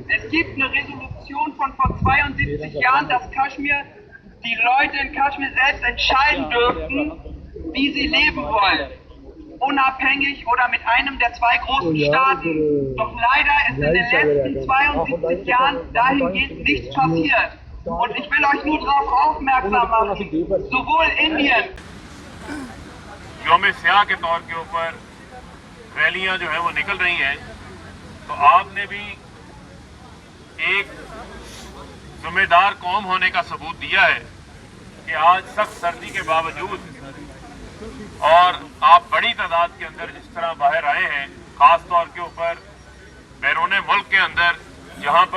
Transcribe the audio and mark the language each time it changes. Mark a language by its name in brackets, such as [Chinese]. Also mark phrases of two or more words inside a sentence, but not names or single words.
[German] Es gibt eine Resolution von vor 72 Jahren, dass Kaschmir, die Leute in Kaschmir selbst entscheiden dürften, wie sie leben wollen. Unabhängig oder mit einem der 2 großen Staaten. Doch leider ist in den letzten 72 Jahren dahingehend nichts passiert. Und ich will euch nur darauf aufmerksam machen, sowohl Indien [Urdu] یوم سیاہ کے طور کے اوپر ریلیاں جو ہے وہ نکل رہی ہیں، تو آپ نے بھی ایک ذمہ دار قوم ہونے کا ثبوت دیا ہے کہ آج سخت سردی کے باوجود اور آپ بڑی تعداد کے اندر جس طرح باہر آئے ہیں، خاص طور کے اوپر بیرون ملک کے اندر جہاں پر